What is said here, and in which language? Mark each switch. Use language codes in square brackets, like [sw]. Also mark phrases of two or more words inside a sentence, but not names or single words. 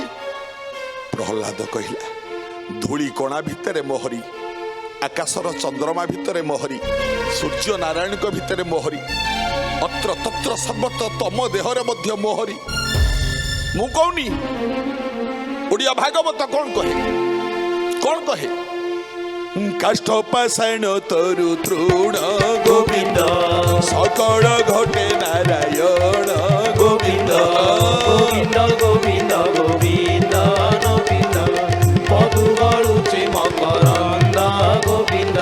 [or] ପ୍ରହ୍ଲାଦ କହିଲା, ଧୂଳି କଣା ଭିତରେ ମୋହରି, ଆକାଶର ଚନ୍ଦ୍ରମା ଭିତରେ ମୋହରି, ସୂର୍ଯ୍ୟ ନାରାୟଣଙ୍କ ଭିତରେ ମୋହରି, ଅତ୍ର ତତ୍ର ସର୍ବତ୍ର ତମ ଦେହରେ ମଧ୍ୟ ମୋହରି। ମୁଁ କହୁନି? ଓଡ଼ିଆ ଭାଗବତ କଣ କହେ? କଣ କହେ? କାଷ୍ଠ ପାଷାଣ ତରୁ ତୃଣ ଗୋବିନ୍ଦ, ସକଳ ଘଟେ ନାରାୟଣ ଗୋବିନ୍ଦ। ଗୋବିନ୍ଦ ଗୋବିନ୍ଦ ଗୋବିନ୍ଦ ଗୋବିନ୍ଦ, ମଧୁ ଗଡ଼ୁଛେ ମକରନ୍ଦ ଗୋବିନ୍ଦ।